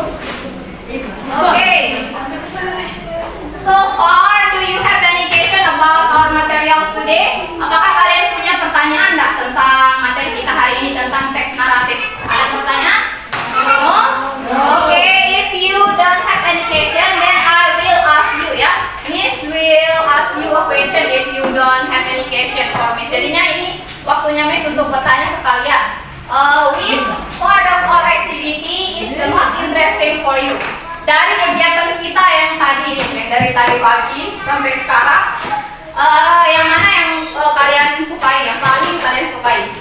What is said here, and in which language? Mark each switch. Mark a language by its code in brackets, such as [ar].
[en] Okay. So far, do you have any question about our materials today? [id] Apakah kalian punya pertanyaan nggak tentang materi kita hari ini tentang teks naratif? Ada pertanyaan? [en] No? Okay. If you don't have any question, then I will ask you ya. Miss will ask you a question if you don't have any question for Miss. [id] Jadinya ini waktunya Miss untuk bertanya ke kalian. [en] Which part of our activity is the most interesting for you? [id] Dari kegiatan kita yang tadi, yang dari tadi pagi sampai sekarang, yang mana yang kalian sukai, yang paling kalian sukai?